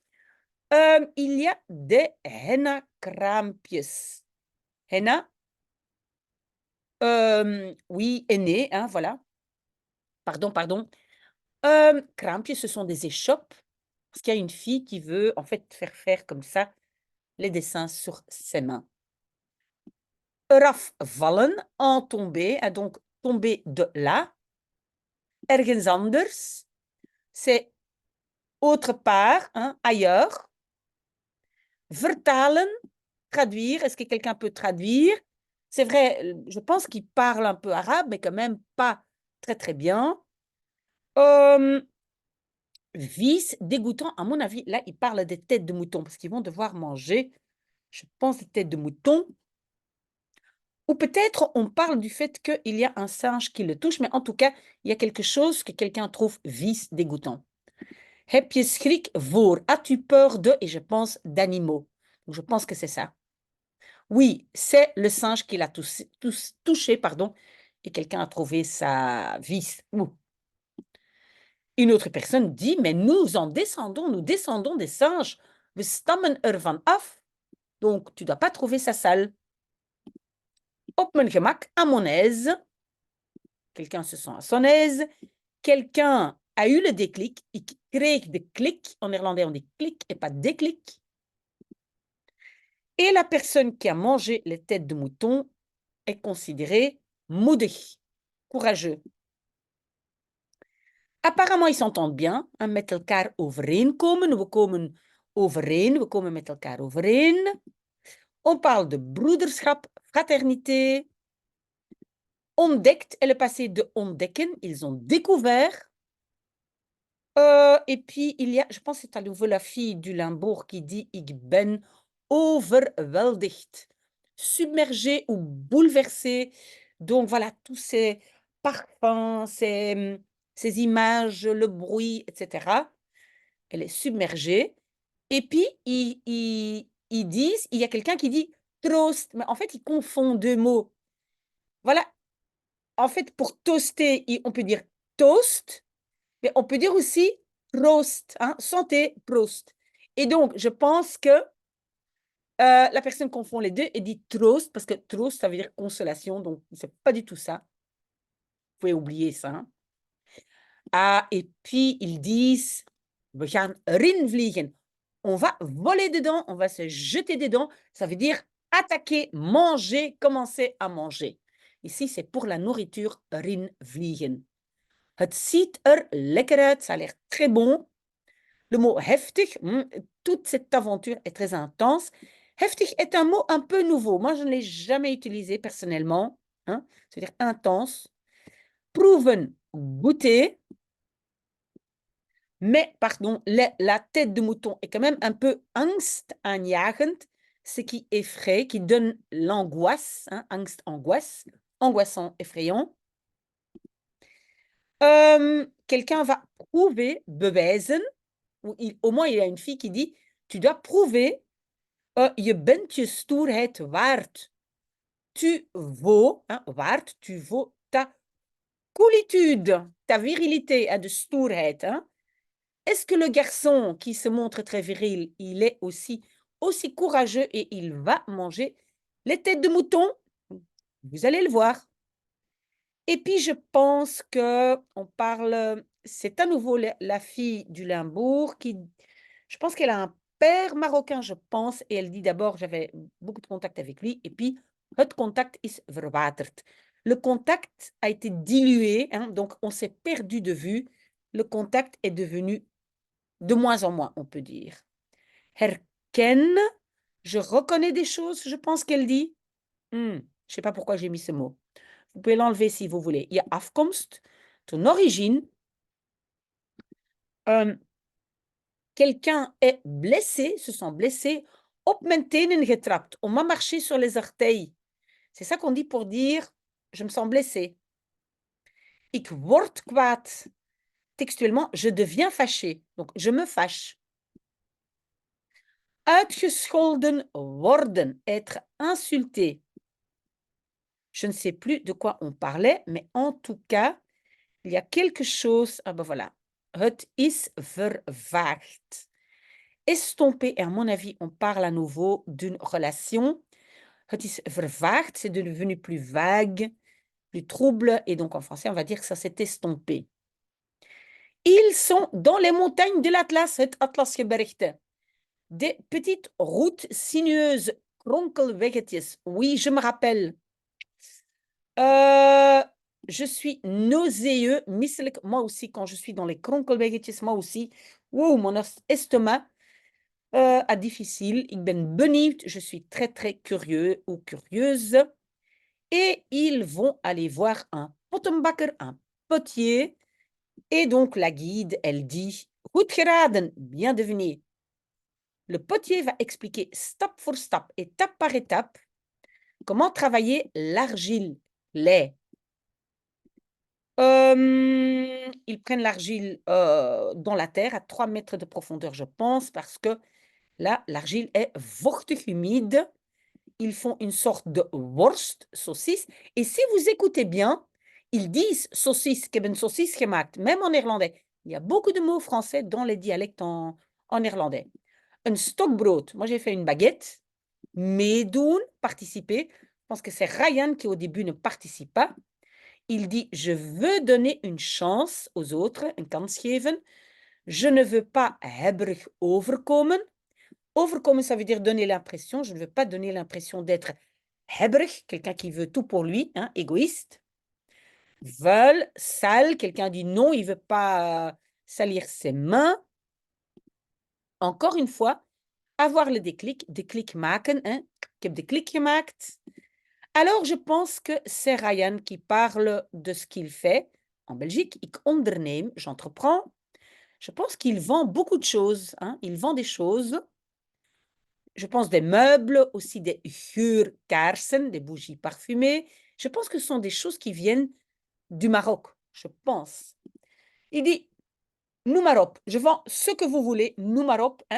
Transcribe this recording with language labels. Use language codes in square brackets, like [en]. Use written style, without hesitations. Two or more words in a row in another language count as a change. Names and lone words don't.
[fr] Il y a des henna-kraampjes. Henna, oui, henné, hein, voilà. Pardon, pardon. Kraampjes, ce sont des échoppes. Parce qu'il y a une fille qui veut, en fait, faire comme ça les dessins sur ses mains. [nl] Eraf vallen, [fr] en tomber, hein, donc tomber de là. [nl] Ergens anders, [fr] c'est autre part, hein, ailleurs. Vertalen, traduire. Est-ce que quelqu'un peut traduire? C'est vrai, je pense qu'il parle un peu arabe, mais quand même pas très, très bien. Vice, dégoûtant, à mon avis, là, il parle des têtes de mouton, parce qu'ils vont devoir manger, je pense, des têtes de mouton. Ou peut-être on parle du fait qu'il y a un singe qui le touche, mais en tout cas, il y a quelque chose que quelqu'un trouve vies, dégoûtant. [nl] Heb je schrik voor? [fr] As-tu peur de? Et je pense d'animaux. Donc, je pense que c'est ça. Oui, c'est le singe qui l'a touché, pardon, et quelqu'un a trouvé sa vis. Ouh. Une autre personne dit, mais nous descendons des singes. [nl] We stammen ervan af. [fr] Donc, tu ne dois pas trouver ça sale. [nl] Op mijn gemak, [fr] à mon aise. Quelqu'un se sent à son aise. Quelqu'un a eu le déclic. [nl] Ik kreeg de klik. [fr] En néerlandais, on dit clic et pas déclic. Et la personne qui a mangé les têtes de mouton est considérée moedig, courageux. Apparemment, ils s'entendent bien. [nl] Met elkaar overeenkomen. We komen overeen. We komen met elkaar overeen. [fr] On parle de broederschap, fraternité. Ontdekt est le passé de ontdekken. Ils ont découvert. Et puis, il y a, je pense que c'est à nouveau la fille du Limbourg qui dit « [nl] Ik ben overweldigd ». [fr] Submergée ou bouleversée. Donc, voilà, tous ces parfums, ces images, le bruit, etc. Elle est submergée. Et puis, ils disent, il y a quelqu'un qui dit « troost ». Mais en fait, ils confondent deux mots. Voilà. En fait, pour toaster, on peut dire « toast ». Mais on peut dire aussi Prost, hein, santé, Prost. Et donc, je pense que la personne confond les deux et dit Trost, parce que Trost, ça veut dire consolation, donc c'est pas du tout ça. Vous pouvez oublier ça. Hein. Ah, et puis, ils disent, [nl] we gaan erin vliegen. [fr] On va voler dedans, on va se jeter dedans. Ça veut dire attaquer, manger, commencer à manger. Ici, c'est pour la nourriture, [nl] erin vliegen. Het ziet er lekker uit, [fr] ça a l'air très bon. Le mot heftig, toute cette aventure est très intense. Heftig est un mot un peu nouveau. Moi, je ne l'ai jamais utilisé personnellement. Hein, c'est-à-dire intense. Proeven, goûter. Mais, pardon, la tête de mouton est quand même un peu angstaanjagend, ce qui effraie, qui donne l'angoisse. Hein, angst, angoisse. Angoissant, effrayant. Quelqu'un va prouver, bewijzen. Au moins, il y a une fille qui dit, tu dois prouver, [nl] je bent je stoerheid waard. [fr] Tu vaux, hein, waard, tu vaux ta coolitude, ta virilité, [nl] de stoerheid. [fr] Hein. Est-ce que le garçon qui se montre très viril, il est aussi courageux et il va manger les têtes de mouton? Vous allez le voir. Et puis, je pense qu'on parle, c'est à nouveau la fille du Limbourg qui, je pense qu'elle a un père marocain, je pense, et elle dit d'abord, j'avais beaucoup de contact avec lui, et puis, [nl] het contact is verwaterd. [fr] Le contact a été dilué, hein, donc on s'est perdu de vue. Le contact est devenu de moins en moins, on peut dire. Herken, je reconnais des choses, je pense qu'elle dit. Je ne sais pas pourquoi j'ai mis ce mot. Vous pouvez l'enlever si vous voulez. [nl] Je afkomst, [fr] ton origine. Quelqu'un est blessé, se sent blessé. [nl] Op mijn tenen getrapt. [fr] On m'a marché sur les orteils. C'est ça qu'on dit pour dire je me sens blessé. [nl] Ik word kwaad. [fr] Textuellement, je deviens fâché. Donc, je me fâche. [nl] Uitgescholden worden. [fr] Être insulté. Je ne sais plus de quoi on parlait, mais en tout cas, il y a quelque chose. Ah ben voilà. [nl] Het is vervaagd. [fr] Estomper, et à mon avis, on parle à nouveau d'une relation. [nl] Het is vervaagd, [fr] c'est devenu plus vague, plus trouble, et donc en français, on va dire que ça s'est estompé. Ils sont dans les montagnes de l'Atlas, [nl] het Atlasgebergte. [fr] Des petites routes sinueuses, kronkelweggetjes. Oui, je me rappelle. Je suis nauséeux, misselijk. Moi aussi, quand je suis dans les kronkelweggetjes, moi aussi. Wow, mon estomac a difficile. [nl] Ik ben benieuwd. [fr] Je suis très, très curieux ou curieuse. Et ils vont aller voir un pottenbakker, un potier. Et donc, la guide, elle dit « [nl] Goed geraden, [fr] bien deviné ». Le potier va expliquer stap pour stap, étape par étape, Comment travailler l'argile? Les. Ils prennent l'argile, dans la terre à 3 mètres de profondeur, je pense, parce que là, l'argile est vochtig humide. Ils font une sorte de worst, saucisse. Et si vous écoutez bien, ils disent saucisse, [nl] ik heb een saucisse gemaakt, [fr] même en néerlandais. Il y a beaucoup de mots français dans les dialectes en néerlandais. Un stokbrood, moi j'ai fait une baguette. Meedoen, participer. Je pense que c'est Ryan qui au début ne participe pas. Il dit, je veux donner une chance aux autres, [nl] een kans geven. [fr] Je ne veux pas [nl] hebberig overkomen. [fr] Overkomen, ça veut dire donner l'impression. Je ne veux pas donner l'impression d'être hebberig, quelqu'un qui veut tout pour lui, hein, égoïste. Vuil, sale, quelqu'un dit non, il ne veut pas salir ses mains. Encore une fois, avoir le déclic maken, hein. [nl] Ik heb de klik gemaakt. [fr] Alors, je pense que c'est Ryan qui parle de ce qu'il fait en Belgique. [nl] Ik onderneem, [fr] j'entreprends. Je pense qu'il vend beaucoup de choses, hein. Il vend des choses. Je pense des meubles, aussi des geurkaarsen, des bougies parfumées. Je pense que ce sont des choses qui viennent du Maroc, je pense. Il dit, [nl] noem maar op. [fr] Je vends ce que vous voulez, [nl] noem maar op, [fr] hein.